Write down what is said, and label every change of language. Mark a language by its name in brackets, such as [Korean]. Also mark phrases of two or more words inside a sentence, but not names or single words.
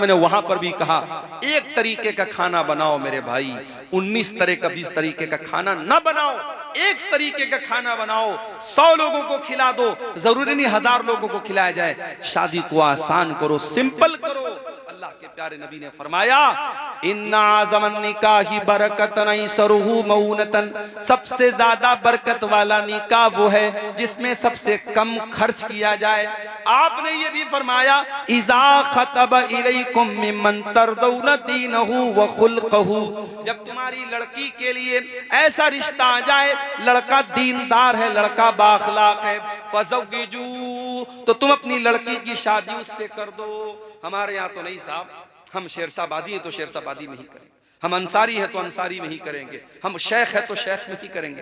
[Hindi] मैंने वहां पर भी कहा एक तरीके का खाना बनाओ मेरे भाई, 19 तरह का 20 तरीके का खाना ना बनाओ, एक तरीके का खाना बनाओ, 100 लोगों को खिला दो, जरूरी नहीं 1000 लोगों को खिलाया जाए। शादी को आसान करो, सिंपल करो। अल्लाह के प्यारे नबी ने फरमाया [Arabic] إن أعظم النكاح بركة أيسره مؤونة, [Hindi] सबसे ज्यादा बरकत वाला निकाह वो है जिसमें सबसे कम खर्च किया जाए। [Arabic] आपने ये भी फरमाया إذا خطب إليكم ممن ترضون دينه وخلقه, [Hindi] जब तुम्हारी लड़की के लिए ऐसा रिश्ता आ जाए, लड़का दीनदार है, लड़का बाखलाक है, फज़व्विजू, तो तुम अपनी लड़की की शादी उससे कर दो। हमारे यहाँ तो नहीं साहब, हम शेरशाबादी हैं तो शेरशाबादी में ही करेंगे, हम अंसारी हैं तो अंसारी में ही करेंगे, हम शेख हैं तो शेख में ही करेंगे।